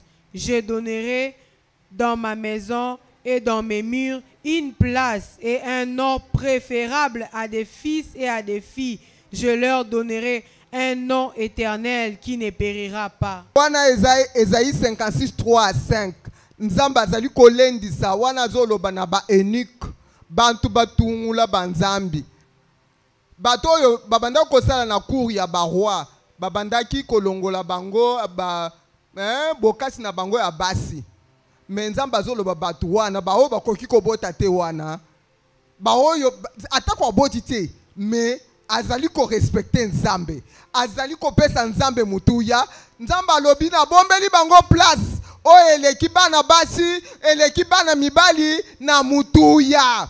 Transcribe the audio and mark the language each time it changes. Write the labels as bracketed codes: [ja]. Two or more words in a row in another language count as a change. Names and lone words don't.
[fr] Je donnerai dans ma maison et dans mes murs une place et un nom préférable à des fils et à des filles. Je leur donnerai un nom éternel qui ne périra pas. [ln] Wana Ésaïe 56 3 à 5. Nzamba zali kolendisa wana zoloba na ba eunuque bantu batungula banzambi. Bato yo babanda kosala na cour ya ba roi babandaki kolongola bango ba bokasi na bango ya basi. Mais nzamba zoloba batu wana bao bakoki kobota te wana bao yo atako boti te mais azali ko respecter nzambe azali ko pesa nzambe mutuya nzamba lobi na bombeli bango place o eleki bana basi eleki bana mibali na mutuya.